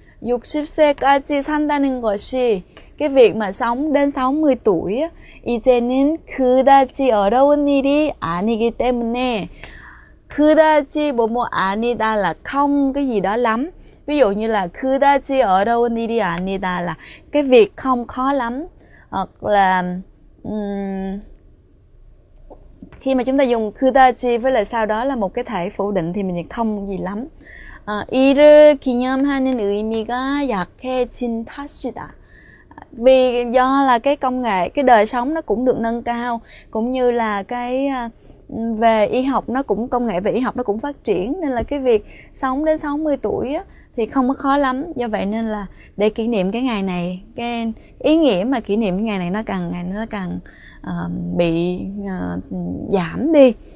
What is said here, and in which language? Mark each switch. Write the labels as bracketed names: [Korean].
[Korean] 60세까지 산다는 것이, [Vietnamese] cái việc mà sống đến 60 tuổi á, [Korean] 이제는 그다지 어려운 일이 아니기 때문에, 그다지 뭐뭐 아니다 [Vietnamese] là không cái gì đó lắm. Ví dụ như là [Korean] 그다지 어려운 일이 아니다 [Vietnamese] là cái việc không khó lắm. Hoặc là khi mà chúng ta dùng 그다지 với lại sau đó là một cái thể phủ định thì mình không gì lắm. [Korean] 이를 기념하는 의미가 약해진 탓이다. [Vietnamese] Vì do là cái công nghệ, cái đời sống nó cũng được nâng cao, cũng như là cái về y học nó cũng, công nghệ về y học nó cũng phát triển, nên là cái việc sống đến 60 tuổi á, thì không có khó lắm. Do vậy nên là để kỷ niệm cái ngày này, cái ý nghĩa mà kỷ niệm cái ngày này nó càng bị giảm đi.